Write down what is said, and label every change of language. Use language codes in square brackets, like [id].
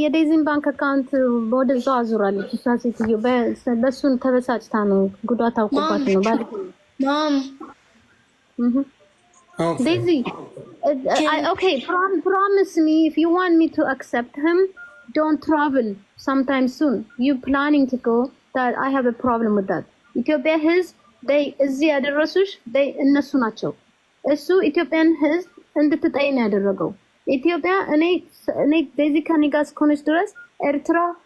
[am] የዴዚን ባንክ አካውንት ወደዛው አዙራለች እሷ ሴትዮ። በእሱን ተበሳጭታ ነው ጉዳት አውቆባት ነው ባለ [en] Mom. Daisy, okay, promise me if you want me to accept him, don't travel sometime soon. You planning to go? That I have a problem with that. [am] ኢትዮጵያ ሕዝብ እዚህ ያደረሱሽ እነሱ ናቸው። እሱ ኢትዮጵያን ሕዝብ እንድትጠይ ነው ያደረገው። ኢትዮጵያ እኔ ዴዚ ከኔ ጋር እስከሆነች ድረስ ኤርትራ፣